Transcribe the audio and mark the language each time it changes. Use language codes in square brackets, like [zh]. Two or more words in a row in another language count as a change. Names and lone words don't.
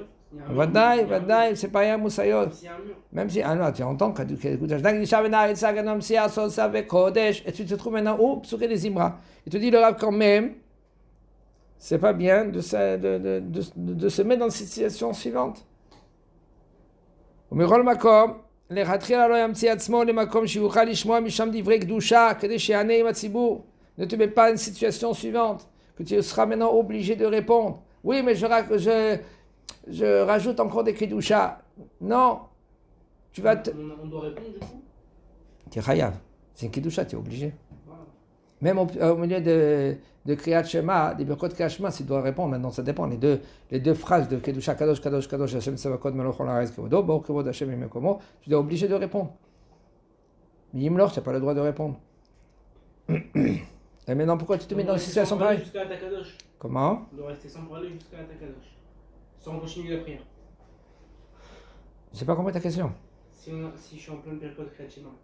[fr] Vadaï, c'est pareil à Moussaïot. Même si, tu entends Kedusha, et tu te trouves maintenant au psukei des zimra. Il te dit le Rav quand même, c'est pas bien de se mettre dans cette situation suivante. [he] ומכל מקום, לכתחילה לא ימציא עצמו למקום שיוכל לשמוע משם דברי קדושה, כדי שיענה עם הציבור. [fr] Ne te mets pas une situation suivante, que tu seras maintenant obligé de répondre. Oui, mais je rajoute encore des kedusha. Non, On doit répondre du coup? Tu es chayav. C'est une kedusha, tu es obligé. Voilà. Même au milieu de Kriyat Shema, des Birkot Kriyat Shema, tu dois répondre. Maintenant, ça dépend. Les deux phrases de Kedusha [he] קדוש, קדוש, קדוש, ה' צבאות, מלך עולם כבודו, ברוך כבוד ה' ממקומו, [fr] tu dois obligé de répondre. Mais Yimlor, tu n'as pas le droit de répondre. Et maintenant, pourquoi tu te mets dans une situation pareille? Jusqu'à la Takadosh. Comment? On doit rester sans parler jusqu'à la Takadosh. Sans continuer la prière. Je n'ai pas compris ta question. Si je suis en pleine période de Kriyat Shema.